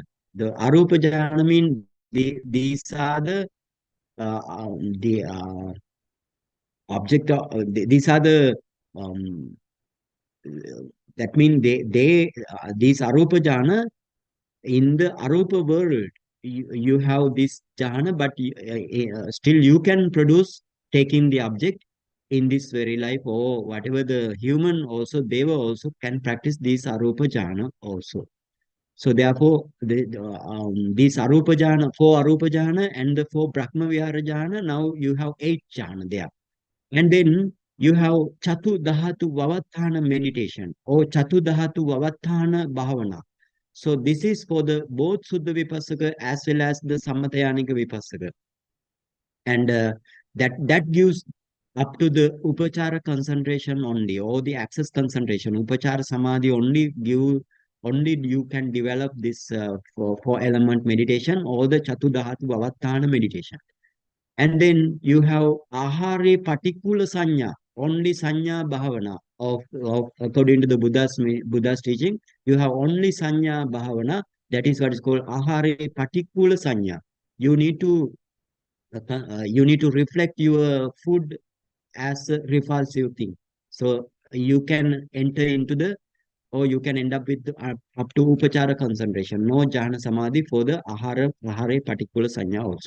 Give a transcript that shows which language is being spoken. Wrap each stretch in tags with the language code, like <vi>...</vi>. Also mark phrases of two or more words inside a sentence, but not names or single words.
<en>The</en> <pi>Arupa jhana</pi> <en>means these are the object of these are the that means these</en> <pi>arupa jhana,</pi> <en>in the arupa world, you have this jhana, but still you can produce taking the object in this very life, or whatever the human also, they were also can practice this</en> <pi>arupa jhana</pi> <en>also. So therefore, these</en> <pi>arupa jhana,</pi> <en>four</en> <pi>arupa jhana</pi> <en>and the four</en> <pi>Brahma Vihara jhana,</pi> <en>now you have 8 jhana there. And then you have</en> <pi>Chatu Dhatu Vavatthana</pi> <en>meditation or</en> <pi>Chatu Dhatu Vavatthana Bhavana.</pi> <en>So this is for the both</en> <pi>Suddha Vipassaka</pi> <en>as well as the</en> <pi>Samathayanika Vipassaka.</pi> <en>And that gives up to the Upachara concentration only, or the access concentration.</en> <pi>Upachara Samadhi</pi> <en>only you can develop this for element meditation or the</en> <pi>Chatu Dhatu Vavatthana</pi> <en>meditation. And then you have ahare particular sanya, only</en> <pi>sanya bhavana</pi> <en>of according to the Buddha's teaching, you have only</en> <pi>sanya bhavana.</pi> <en>That is what is called ahare particular sanya. You need to reflect your food as a repulsive thing. So you can enter into the, or you can end up with up to upachara concentration, no</en> <pi>jhana samadhi</pi> <en>for the ahare particular sanya also.</en>